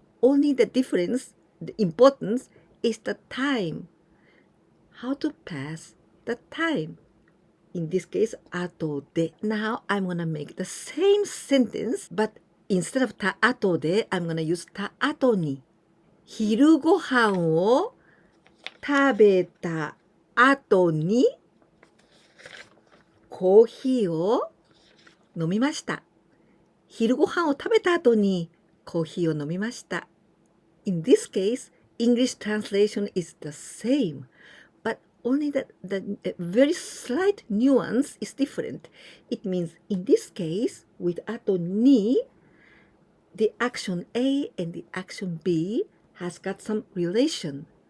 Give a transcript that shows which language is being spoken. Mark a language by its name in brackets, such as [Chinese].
[English] Only the difference, the importance is the time. How to pass the time. In this case, 後で. Now I'm going to make the same sentence, but instead of た後で, I'm going to use た後に. [Japanese] 昼ごはんを食べた後にコーヒーを飲みました。昼ごはんを食べた後にコーヒーを飲みました。 [English] In this case, English translation is the same, but only the very slight nuance is different. It means in this case, with 後に, the action A and the action B has got some relation.